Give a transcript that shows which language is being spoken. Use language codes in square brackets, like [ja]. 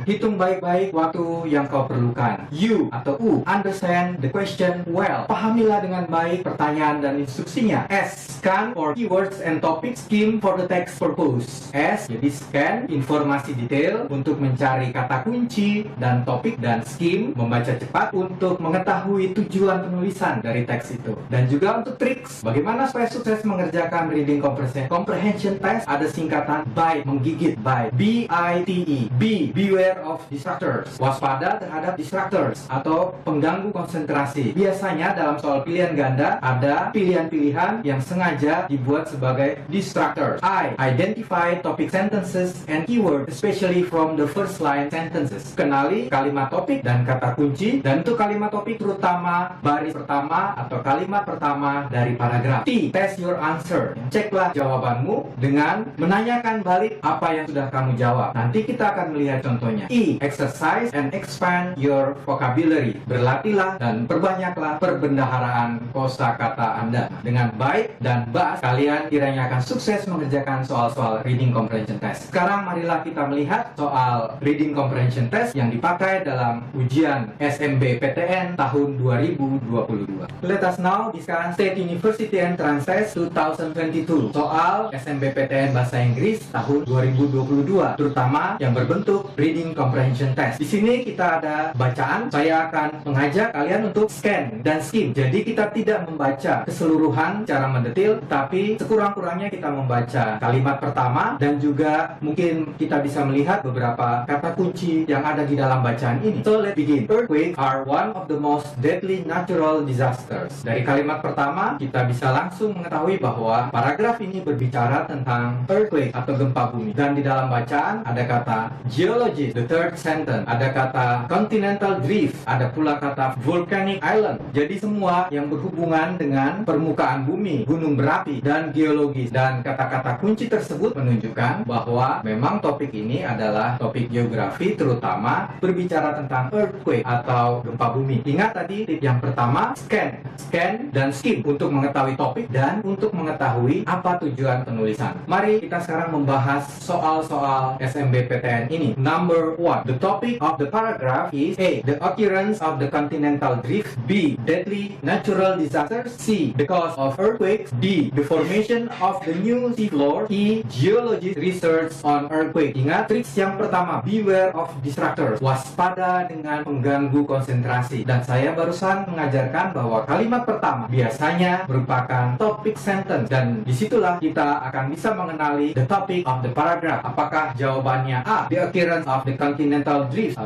[id] Hitung baik-baik waktu yang kau perlukan. U atau U, [en] understand the question well. [id] Pahamilah dengan baik pertanyaan dan instruksinya. [en] S, scan for keywords and topics, skim for the text purpose. [id] S, jadi scan informasi detail untuk mencari kata kunci dan topik, dan skim membaca cepat untuk mengetahui tujuan penulisan dari teks itu. Dan juga untuk triks, bagaimana supaya sukses mengerjakan reading comprehension test, ada singkatan BITE, menggigit, BITE, B-I-T-E. [en] B, beware of distractors. [id] Waspada terhadap distractors atau pengganggu konsentrasi. Biasanya dalam soal pilihan ganda ada pilihan-pilihan yang sengaja dibuat sebagai distractors. [en] I, identify topic sentences and keywords, especially from the first line sentences. [id] Kenali kalimat topik dan kata kunci, dan untuk kalimat topik terutama baris pertama atau kalimat pertama dari paragraf. [en] T, test your answer. [id] Ceklah jawabanmu dengan menanyakan balik apa yang sudah kamu jawab. Nanti kita akan melihat contohnya. [en] E, exercise and expand your vocabulary. [id] Berlatihlah dan perbanyaklah perbendaharaan kosakata Anda. Dengan baik dan BUS, kalian kiranya akan sukses mengerjakan soal-soal reading comprehension test. Sekarang marilah kita melihat soal reading comprehension test yang dipakai dalam ujian SNBPTN tahun 2022. [en] Let us now discuss State University Entrance Test 2022. [id] Soal SNBPTN Bahasa Inggris tahun 2022, terutama yang berbentuk reading comprehension test. Di sini kita ada bacaan. Saya akan mengajak kalian untuk scan dan skim. Jadi kita tidak membaca keseluruhan secara mendetail, tapi sekurang-kurangnya kita membaca kalimat pertama, dan juga mungkin kita bisa melihat beberapa kata kunci yang ada di dalam bacaan ini. [en] So let's begin. Earthquakes are one of the most deadly natural disasters. [id] Dari kalimat pertama kita bisa langsung mengetahui bahwa paragraf ini berbicara tentang earthquake atau gempa bumi. Dan di dalam bacaan ada kata geologist, [en] the third sentence, [id] ada kata continental drift, ada pula kata volcanic island. Jadi semua yang berhubungan dengan permukaan bumi, gunung berapi, dan geologis. Dan kata-kata kunci tersebut menunjukkan bahwa memang topik ini adalah topik geografi, terutama berbicara tentang earthquake atau gempa bumi. Ingat tadi tip yang pertama, scan dan skim untuk mengetahui topik dan untuk mengetahui apa tujuan penulisan. Mari kita sekarang membahas soal-soal SNBPTN ini. [en] Number 1, the topic of the paragraph is A, the occurrence of the continental drift. B, deadly natural disasters. C, the cause of earthquakes. D, the formation of the new sea floor. E, geologist research on earthquake. [id] Ingat triks yang pertama, [en] beware of distractors. [id] Waspada dengan pengganggu konsentrasi. Dan saya barusan mengajarkan bahwa kalimat pertama biasanya merupakan topic sentence, dan disitulah kita akan bisa mengenali [en] the topic of the paragraph. [id] Apakah jawabannya [en] A, the occurrence of the continental drift?